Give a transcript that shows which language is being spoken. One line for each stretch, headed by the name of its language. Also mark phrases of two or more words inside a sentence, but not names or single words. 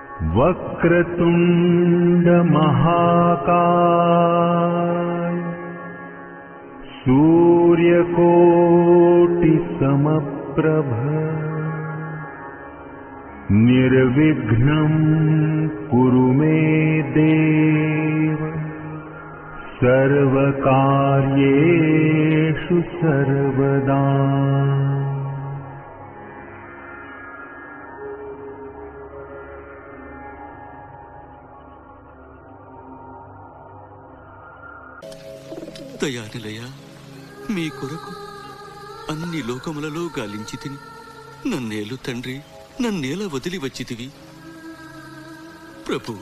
Sanskrit: वक्रतुंड महाकाय सूर्यकोटि समप्रभ निर्विघ्नं कुरु मे देव सर्वकार्येषु सर्वदा।
Telugu: దయానిలయ, మీ కొరకు అన్ని లోకములలో గాలించి తిని నన్నేలు తండ్రి, నన్నేల వదిలి వచ్చితివి ప్రభు.